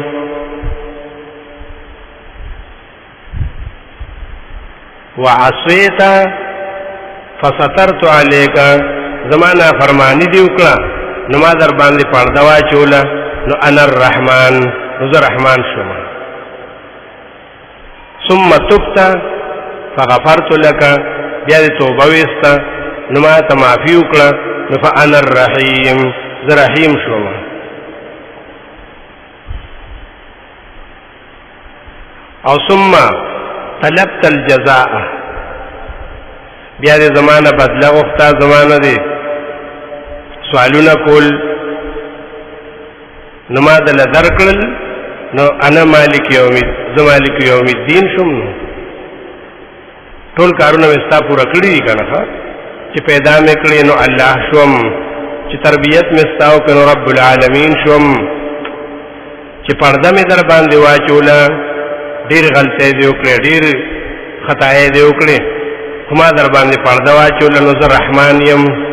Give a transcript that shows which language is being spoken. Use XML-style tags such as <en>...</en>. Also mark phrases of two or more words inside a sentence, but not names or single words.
<ar>وعصیت فسترت علیک،</ar> <ps>زما نافرمانی دی وکړه نو ما در باندې پرده واچوله، نو</ps> <ar>انا الرحمن،</ar> <ps>نو زه رحمان شوم.</ps> <ar>ثم تبت فغفرت لك،</ar> <ps>بیا دې توبه ویسته نو ما ته معافي وکړه، نو</ps> <ar>فانا الرحیم،</ar> <ps>زه رحیم شوم.</ps> <ar>او ثم طلبت الجزاء،</ar> <ps>بیا دې زمانه بدله غوښته، زمانه دې سوالونه کول، نو ما دله درکړل، نو</ps> <ar>انا مالک یوم،</ar> <ps>زه</ps> <ar>مالک یوم الدین</ar> <ps>شوم. نو ټول کارونه مې ستا پوره کړي دي که نه، چې پیدا مې کړې نو الله شوم، چې تربیت مې ستا وکړه نو رب العالمین شوم، چې پرده مې در باندې واچوله، ډېر غلطۍ دې وکړې، ډېر خطایۍ دې وکړې، خو ما در باندې پرده واچوله نو زه رحمان یم.</ps>